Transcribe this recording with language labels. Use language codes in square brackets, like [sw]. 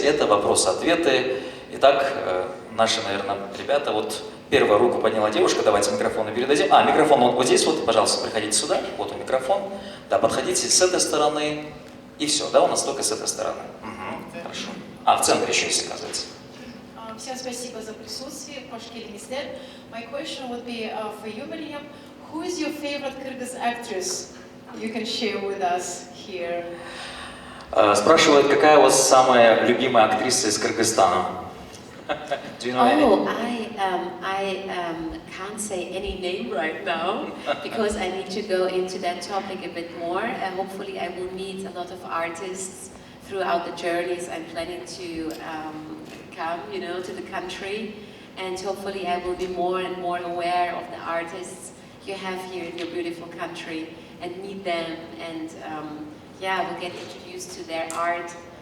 [ru] Это вопросы-ответы. Итак, наши, наверное, ребята, вот первую руку подняла девушка, давайте микрофон передадим. Микрофон вот здесь вот, пожалуйста, приходите сюда, вот он микрофон. Да, подходите с этой стороны, и все, да, у нас только с этой стороны. Угу, хорошо. В центре еще есть, оказывается. Всем спасибо за присутствие. [en] My question would be for you, Maryam. Who is your favorite Kyrgyz actress you can share with us here? [ru] Спрашивают, какая у вас самая любимая актриса из Кыргызстана? [en] Do you know any? I can't say any name right now because I need to go into that topic a bit more. Hopefully I will meet a lot of artists throughout the journeys I'm planning to come, to the country, and hopefully I will be more and more aware of the artists you have here in your beautiful country and meet them, and we'll get introduced to their art.